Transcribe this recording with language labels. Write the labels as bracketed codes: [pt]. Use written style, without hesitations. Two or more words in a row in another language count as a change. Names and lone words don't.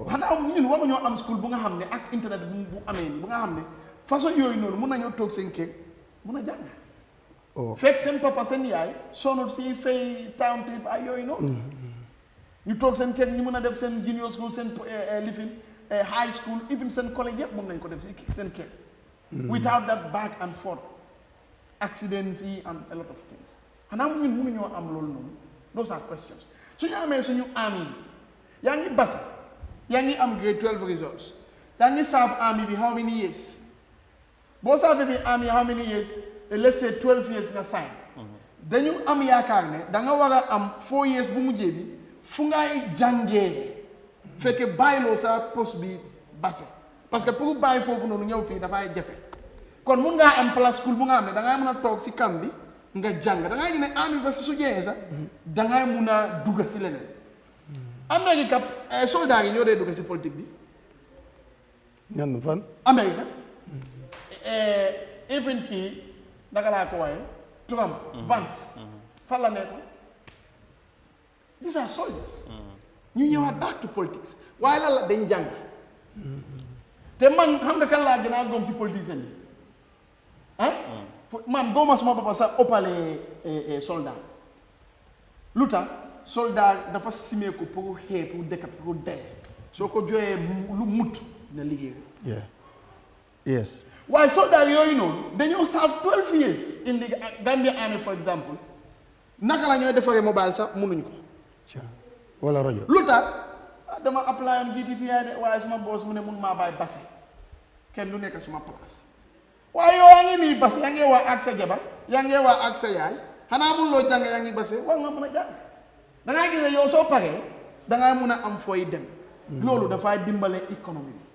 [wo] xanaa ñun waruñoo am school bu nga xam ne ak internet bu amee nii bu nga xam ne façon yooyu noonu mun nañoo toog seen kër mun a jàng. fekk seen papa seen yaay sonul si fay time trip ay yooyu noonu. ñu toog seen kër ñu mun a def seen [en] junior school [wo] seen lifin [en] high school [wo] even seen college yëpp mun nañ ko def si seen kër. [en] without that back and forth accidents [wo] yi [en] and a lot of things [wo] xanaa ñun mënuñoo am loolu noonu [en] those are questions [wo] suñu amee suñu army bi yaa ngi basa yaa ngi am grade [en] 12 results [wo] yaa ngi [en] serve army bi how many years boo serve bi army how many years let's say 12 years nga sign [wo] dañu am yaakaar ne da nga war a am 4 years bu mujjee bi fu ngay jàngee fekke bàyyiloo sa poste bi base [fr] parce que pour [wo] bàyyi foofu noonu ñëw fii dafay jafe kon mun ngaa am place school bu nga xam ne da ngay mën a toog si camp bi nga jàng da ngay gis ne army ba si su jeexee sax da ngay mun a dugg si leneen Amérique soldats yi ñoo dee dugg si politique bi. ñan fan. Amérique even kii naka laa ko waaye Trump Vance fan la nekkoon [en] these are soldiers [wo] ñu ñëwaat [en] back to politics [wo] waaye lan la dañ jàng te man xam nga kan laa gën a gëm si politicien yi man góoma suma bopp sax ëppale soldat lu tax soldat dafa simeeku pour xee pour dëkk pour dee soo ko jooyee lu mut na liggéey [en] yes [wo] waaye soldat yooyu noonu dañoo serve [en] 12 years in the Gambia Army for example [wo] naka la ñooy defaree mobile sax mënuñ ko wala rajo lu tax dama [en] apply on [wo] GTTI de waaye suma boss mu ne mun maa bàyyi base kenn du nekk suma place waaye yow yaa ngi nii base yaa ngi waa ak sa jabar yaa ngi waa ak sa yaay xanaa mun loo jàng yaa ngi base war nga mun a jàng da ngaa gis ne yow soo paree da ngay mun a am fooy dem loolu dafay dimbale économie bi